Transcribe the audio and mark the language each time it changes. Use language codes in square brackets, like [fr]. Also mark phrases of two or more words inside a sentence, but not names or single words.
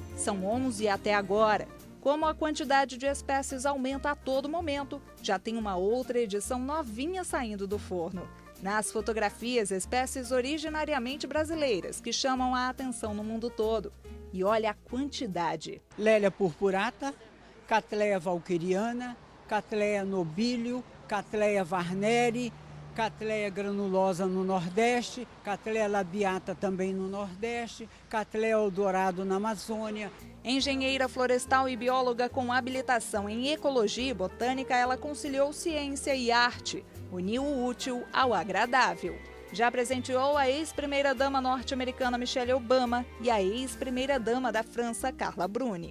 [pt] São 11 até agora. Como a quantidade de espécies aumenta a todo momento, já tem uma outra edição novinha saindo do forno. Nas fotografias, espécies originariamente brasileiras que chamam a atenção no mundo todo. E olha a quantidade. Lélia purpurata, Cattleya valquiriana, Cattleya nobilio, Cattleya varneri, Cattleya granulosa no Nordeste, Cattleya labiata também no Nordeste, Cattleya eldorado na Amazônia. Engenheira florestal e bióloga com habilitação em ecologia e botânica, ela conciliou ciência e arte, uniu o útil ao agradável. Já presenteou a ex-primeira-dama norte-americana Michelle Obama e a ex-primeira-dama da França, Carla Bruni.